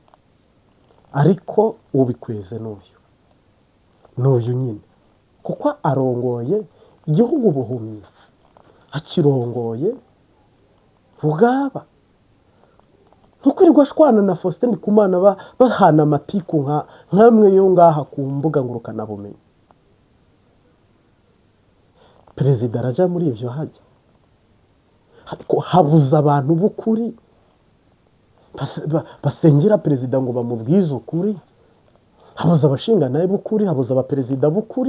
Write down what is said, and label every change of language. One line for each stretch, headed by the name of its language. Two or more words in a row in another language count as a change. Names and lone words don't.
Rundi: Ariko ubikweze n'uyu nyine, kuko arongoye igihugu buhumyi, akirongoye rugaba. Ntukwirirwa ashwana na Faustin Ndikumana bahana amatiku nkamwe yo ngaha ku mbuga ngurukanabumenyi. Perezida araja muri ibyo hajya, ariko habuza abantu b'ukuri basengera perezida ngo bamubwize ukuri. Habuza abashinga naye b'ukuri, habuza abaperezida b'ukuri.